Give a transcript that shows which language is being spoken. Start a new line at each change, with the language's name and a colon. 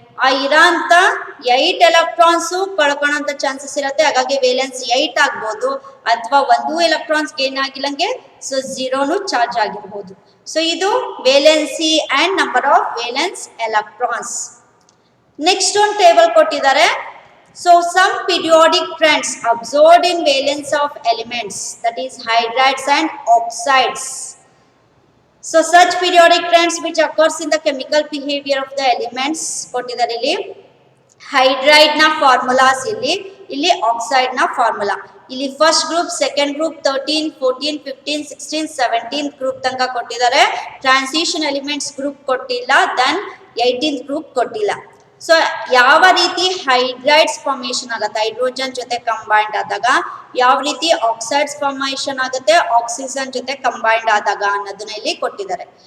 Kannada: ಆ ಇರೋಂಥ 8 electrons ಕಳ್ಕೊಳ್ಳೋಂಥ chances ಇರುತ್ತೆ, ಹಾಗಾಗಿ ವೇಲೆನ್ಸ್ 8 ಆಗ್ಬೋದು, ಅಥವಾ 1 ಎಲೆಕ್ಟ್ರಾನ್ಸ್ ಗೇನ್ ಆಗಿಲ್ಲಂಗೆ ಸೊ 0 ಚಾರ್ಜ್ ಆಗಿರ್ಬೋದು.
English: So ಇದು valency and number of valence electrons.
Kannada: Next ಒಂದು ಟೇಬಲ್ ಕೊಟ್ಟಿದ್ದಾರೆ.
English: So some periodic trends observed in valence of elements, that is hydrides and oxides. So such periodic trends which occurs in the chemical behavior of the elements
Kannada: ಕೊಟ್ಟಿದ್ದಾರೆ ಇಲ್ಲಿ. Hydride ನ formulas ಇಲ್ಲಿ ಇಲ್ಲಿ oxide ನ formula. ಇಲ್ಲಿ first group, second group 13, 14, 15, 16, 17 group ತನಕ ಕೊಟ್ಟಿದ್ದಾರೆ. Transition elements group ಕೊಟ್ಟಿಲ್ಲ. ದೆನ್ 18th ಗ್ರೂಪ್ ಕೊಟ್ಟಿಲ್ಲ. ಸೊ ಯಾವ ರೀತಿ ಹೈಡ್ರೈಡ್ಸ್ ಫಾರ್ಮೇಶನ್ ಆಗುತ್ತೆ ಹೈಡ್ರೋಜನ್ ಜೊತೆ ಕಂಬೈಂಡ್ ಆದಾಗ, ಯಾವ ರೀತಿ ಆಕ್ಸೈಡ್ಸ್ ಫಾರ್ಮೇಶನ್ ಆಗುತ್ತೆ ಆಕ್ಸಿಜನ್ ಜೊತೆ ಕಂಬೈಂಡ್ ಆದಾಗ ಅನ್ನೋದನ್ನ ಇಲ್ಲಿ ಕೊಟ್ಟಿದ್ದಾರೆ.